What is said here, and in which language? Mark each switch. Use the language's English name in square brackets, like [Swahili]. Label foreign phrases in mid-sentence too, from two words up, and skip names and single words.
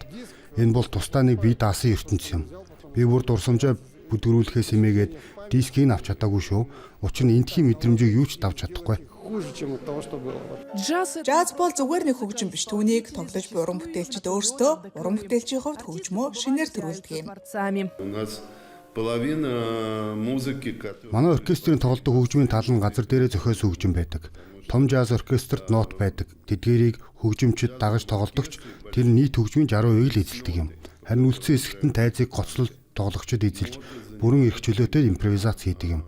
[Mongolian] Энэ бол тусдаа нэг бие даасан ертөнц юм. Би бүр дурсамжаа бүдгэрүүлэхээс эмээгээд дискийг авч чадаагүй шүү. Учир нь эндхийн мэдрэмжийг юу ч давж чадахгүй. Жаз бол зүгээр нэг хөгжим биш. Түүнийг тоглож буй уран бүтээлчид өөрсдөө уран бүтээлчийн хувьд хөгжмөө шинээр төрүүлдэг юм. [Russian] У нас половина музыки, [Mongolian] Манай оркестрийн тоглодог хөгжмийн тал нь газар дээрээ зохиосон хөгжим байдаг. Том жаз оркестрт нот байдаг. Тэдгээрийг хөгжимчид дагаж тоглодогч тэр нийт хөгжмийн 60% л эзэлдэг юм. Харин үлдсэн хэсэгт нь тайзыг гоцлол тоглогчид эзэлж бүрэн эрх чөлөөтэй импровизац хийдэг юм.